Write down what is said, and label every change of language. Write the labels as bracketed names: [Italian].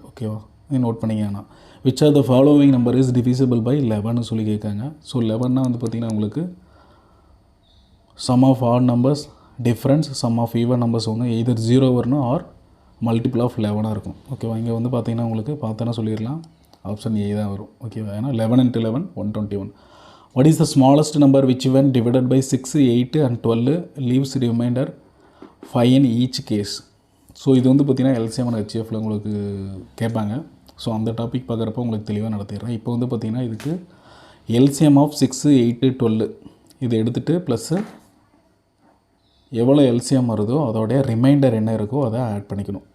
[Tamil] ஓகேவா, இது நோட் பண்ணிங்கன்னா [English] which are the following number is divisible by 11 [Tamil] சொல்லி கேட்காங்க. ஸோ 11னா வந்து பார்த்திங்கன்னா உங்களுக்கு some of odd numbers difference, some of even numbers ஒன்று எய்தர் 0 வரணும் ஆர் மல்டிபிள் ஆஃப் 11 இருக்கும். ஓகேவா, இங்கே வந்து பார்த்திங்கன்னா உங்களுக்கு பார்த்தோன்னா சொல்லிடலாம், ஆப்ஷன் ஏ தான் வரும். ஓகேவா, ஏன்னா 11 × 11 121. [English] What is the smallest number which when divided by 6, 8 and 12 leaves remainder 5 in each case? [Tamil] So இது வந்து பார்த்திங்கன்னா எல்சிஎம் அண்ட் ஹெச்எஃப்ல உங்களுக்கு கேட்பாங்க. ஸோ அந்த டாபிக் பார்க்குறப்போ உங்களுக்கு தெளிவாக நடத்திடுறேன். இப்போ வந்து பார்த்திங்கன்னா இதுக்கு எல்சிஎம் ஆஃப் 6, 8, 12 இது எடுத்துகிட்டு ப்ளஸ்ஸு எவ்வளோ எல்சிஎம் வருதோ அதோடைய ரிமைண்டர் என்ன இருக்கோ அதை ஆட் பண்ணிக்கணும்.